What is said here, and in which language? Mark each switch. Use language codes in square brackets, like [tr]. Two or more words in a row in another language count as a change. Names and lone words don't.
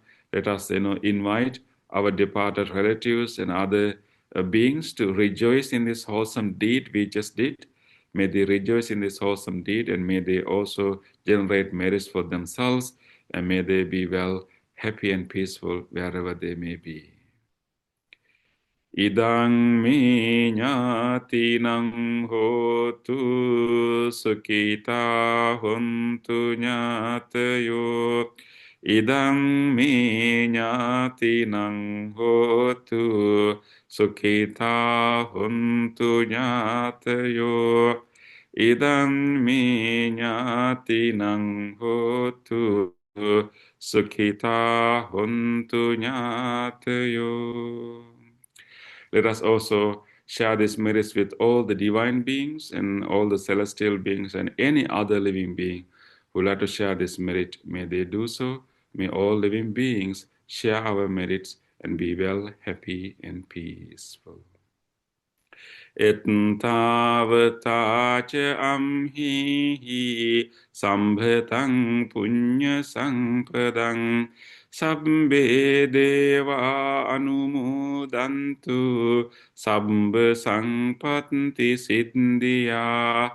[en] Let us, invite our departed relatives and other beings to rejoice in this wholesome deed we just did. May they rejoice in this wholesome deed, and may they also generate merits for themselves, and may they be well, happy, and peaceful wherever they may be. [pi] Idang me ñātīnaṃ hotu sukhita hontu ñātayo. Idang me ñātīnaṃ hotu sukhita hontu ñātayo. Idang me ñātīnaṃ hotu sukhita hontu ñātayo. [en] Let us also share these merits with all the divine beings and all the celestial beings and any other living being who like to share this merit. May they do so. May all living beings share our merits and be well, happy, and peaceful. [pi] Ettavata ca amhi sambhataṃ puñña sampadaṃ sabbe deva anumodantu sabba sampatti siddhya.